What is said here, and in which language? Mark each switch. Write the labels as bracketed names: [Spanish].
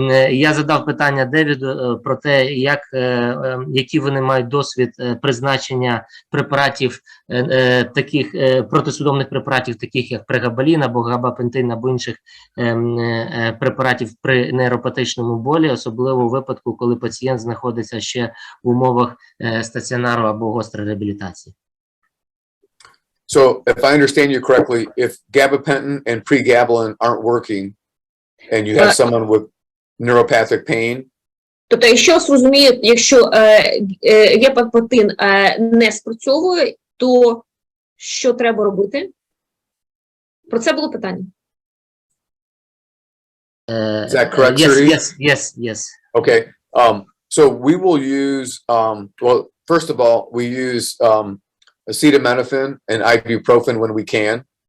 [Ukrainian] Я задав питання Девіду про те, які вони мають досвід призначення препаратів, таких протисудомних препаратів, таких як прегабалін або габапентин або інших препаратів при нейропатичному болі, особливо у випадку, коли пацієнт знаходиться ще в умовах стаціонару або гострої реабілітації. [English] So if I understand you correctly, if gabapentin and pregabalin aren't working and you have someone with neuropathic pain. [Ukrainian] Тобто, якщо зрозумію, якщо гепатин не спрацьовує, то що треба робити? Про це було питання. [English] Is that correct, Sergey? Yes. Okay. So we will use, well, first of all, we use acetaminophen and ibuprofen when we can.